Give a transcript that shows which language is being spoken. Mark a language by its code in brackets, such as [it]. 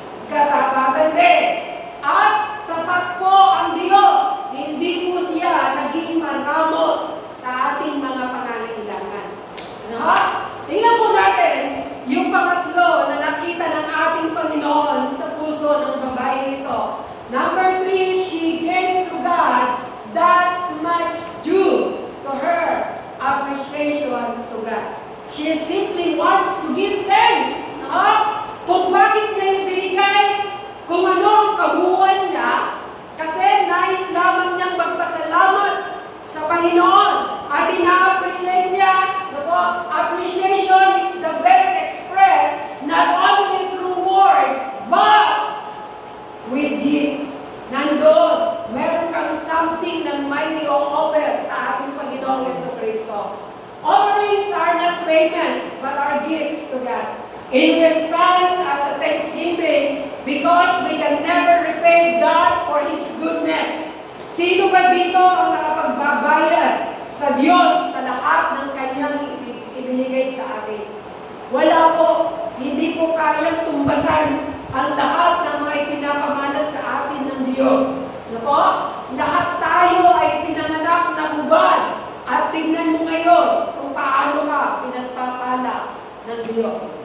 [tl] Katapatan din. At tapat po ang Diyos. Hindi po siya naging maramot sa ating mga pangangailangan. Ano? Tingnan po natin yung pangatlo na nakita ng ating Panginoon sa puso ng babae ito. [en] Number 3, she gave to God that much due to her appreciation to God. She simply wants to give thanks. [tl] Kung bakit niya ibinigay, kung ano ang kabuuan niya, kasi nais lamang niyang magpasalamat sa Panginoon at ina-appreciate niya. [en] Appreciation is the best expressed not only through words, but with gifts. [tl] Nandoon, meron kang something na may i-offer sa ating Panginoong Jesucristo. [en] Offerings are not payments, but are gifts to God. In response as a thanksgiving, because we can never repay God for His goodness. [tl] Sino ba dito ang nakapagbabayad sa Diyos sa lahat ng Kanyang ibinigay sa atin? Wala po. Hindi po kayang tumbasan ang lahat ng mga ipinapamalas sa atin ng Diyos. Ano po? Lahat tayo ay pinanganak na hubad. At tingnan mo ngayon kung paano ka pinagpapala ng Diyos.